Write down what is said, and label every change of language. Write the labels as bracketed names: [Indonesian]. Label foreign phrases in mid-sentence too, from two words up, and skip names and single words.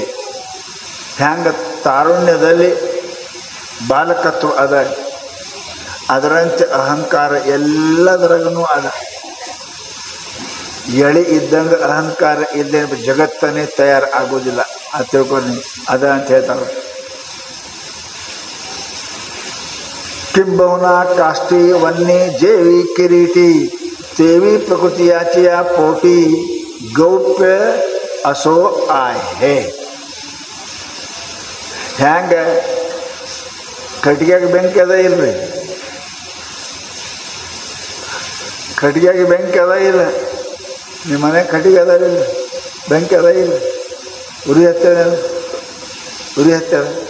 [Kannada] ಹ್ಯಾಂಗ ತಾರುಣ್ಯದಲ್ಲಿ ಬಾಲಕತ್ವ ಅದ, ಅದರಂತೆ ಅಹಂಕಾರ ಎಲ್ಲದರಗೂ ಅದ. ಎಳಿ ಇದ್ದಂಗೆ ಅಹಂಕಾರ ಇಲ್ಲೇ ಜಗತ್ತನೇ ತಯಾರು ಆಗೋದಿಲ್ಲ. ಅದು ತಿಳ್ಕೊಂಡು ಅದ ಅಂತ ಹೇಳ್ತಾರೆ. [Marathi] किंबहुना काष्टी वन्नी जेवी किरीटी तेवी प्रकृतियाचिया पोटी गौप्य असो आहे. [Kannada] ಹ್ಯಾಂಗ ಕಟ್ಟಿಗೆಗೆ ಬೆಂಕಿ ಅದ ಇಲ್ರಿ? ಕಟ್ಟಿಗೆಗೆ ಬೆಂಕಿ ಅದ ಇಲ್ಲ? ನಿಮ್ಮ ಮನೆ ಕಟ್ಟಿಗೆ ಅದ ಇಲ್ಲ? ಬೆಂಕಿ ಅದ ಇಲ್ಲ? ಉರಿ ಹತ್ತದ, ಉರಿ ಹತ್ತದ.